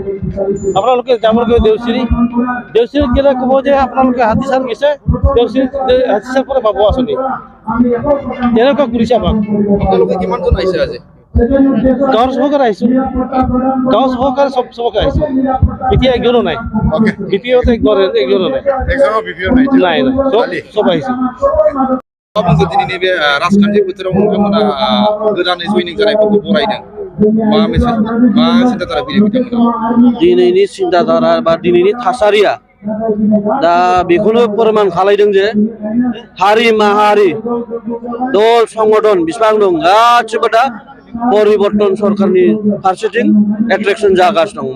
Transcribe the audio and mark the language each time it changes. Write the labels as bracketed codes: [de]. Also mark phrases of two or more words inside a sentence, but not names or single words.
[as] আপোনালোকে যাব লাগিব দেউচিৰিত গেলে ক'ব যে আপোনালোকে হাতীচাৰ গৈছে, দেউচিৰিত হাতীচাৰ পৰা পাব আঁচনি। তেনেকুৱা কৰিছে আমাক। আপোনালোকে কিমানজন আহিছে আজি? গাঁৱৰ চবকে আহিছোঁ, গাঁৱৰ চবকে চবকে আহিছোঁ। এতিয়া একজনো নাই, বিপিএফত একজনো নাই, নাই সব আহিছোঁ। [brx] दिनै राजखान्थि बोथोराव नोंथांमोना गोदानै जयनिं जानायफोरखौ बरायदों, मा मेसेज मा सिन्ताधारा फैदों बिथांमोना? दिनैनि सिन्ताधारा बा दिनैनि थासारिया दा बेखौनो फोरमान खालायदों जे हारि माहारि दल संगठन बेसेबां दं गासिबो दा परिबर्तन सरकारनि फारसेथिं एट्रेक्सन जागासिनो दं।